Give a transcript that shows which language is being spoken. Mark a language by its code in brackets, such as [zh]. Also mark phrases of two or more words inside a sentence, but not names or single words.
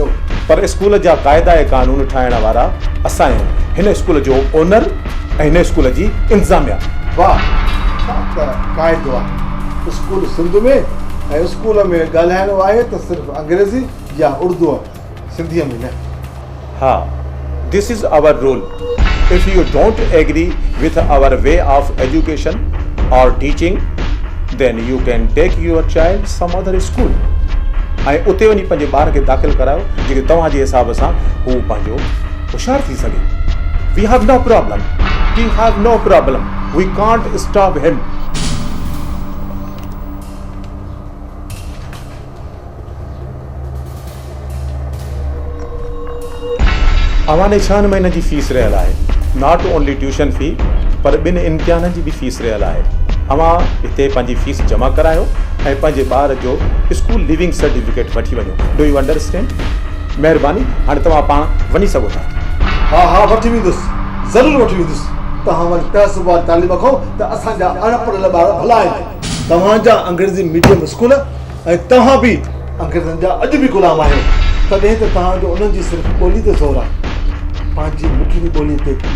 [sd] पर स्कूल जा क़ाइदा ऐं कानून ठाहिण वारा असां आहियूं हिन स्कूल जो ओनर ऐं हिन स्कूल जी इंतिज़ामिया वाह छा त क़ाइदो आहे स्कूल सिंध में ऐं स्कूल में ॻाल्हाइणो आहे त सिर्फ़ु अंग्रेज़ी या उर्दू सिंधीअ में न [en] हा this is our rule if you don't agree with our way of education or teaching, then you can take your child some other school. [sd] ऐं उते वञी पंहिंजे ॿार खे दाख़िल करायो जेके तव्हांजे हिसाब सां हू पंहिंजो होशियारु थी सघे। [en] We have no problem we can't stop him. [sd] अवाने 6 महीने जी फीस रहियल आहे, [en] not only tuition fee [sd] पर 2 इम्तिहाननि जी बि फीस रहियल आहे। अवां हिते पंहिंजी फीस जमा करायो ऐं पंहिंजे ॿार जो [en] school leaving certificate [sd] वठी वञो। [en] Do you understand? [sd] महिरबानी, हाणे तव्हां पाण वञी सघो था। हा वठी वेंदुसि, ज़रूरु वठी वेंदुसि। तव्हां वरी तहसील तालीम खो त असांजा अनपढ़ ॿार भला आहिनि। तव्हांजा अंग्रेज़ी [en] medium school [sd] ऐं तव्हां बि अंग्रेज़नि जा अॼु बि ग़ुलाम आहियो। तॾहिं त तव्हांजो उन्हनि जी सिर्फ़ु ॿोली ते ज़ोर आहे, पंहिंजी मिठड़ी ॿोली ते न।